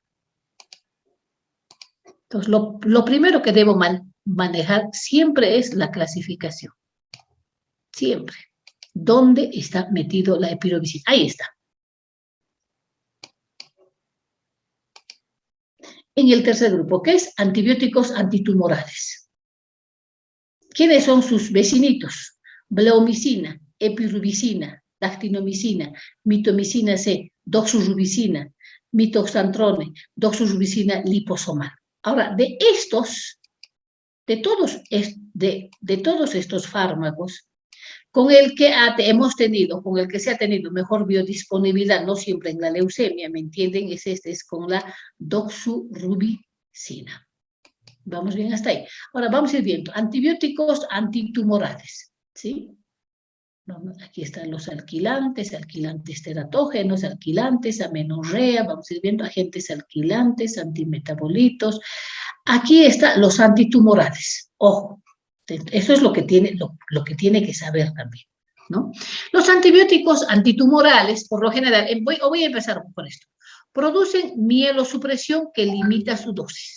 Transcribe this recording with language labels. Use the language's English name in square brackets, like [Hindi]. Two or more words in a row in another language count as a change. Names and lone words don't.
[Spanish] Entonces, lo primero que debo manejar siempre es la clasificación. Siempre. ¿Dónde está metido la epirubicina? Ahí está. En el tercer grupo, que es antibióticos antitumorales. ¿Quiénes son sus vecinitos? Bleomicina, epirubicina, dactinomicina, mitomicina C, doxorubicina, mitoxantrone, doxorubicina liposomal. Ahora, de todos estos fármacos, con el que con el que se ha tenido mejor biodisponibilidad, no siempre en la leucemia, ¿me entienden? Es con la doxorubicina. ¿Vamos bien hasta ahí? Ahora vamos a ir viendo antibióticos antitumorales, ¿sí? Aquí están los alquilantes teratógenos, alquilantes, amenorrea, vamos a ir viendo agentes alquilantes, antimetabolitos. Aquí están los antitumorales. Ojo, eso es lo que tiene que saber también, ¿no? Los antibióticos antitumorales, por lo general, voy a empezar por esto, producen mielosupresión que limita su dosis.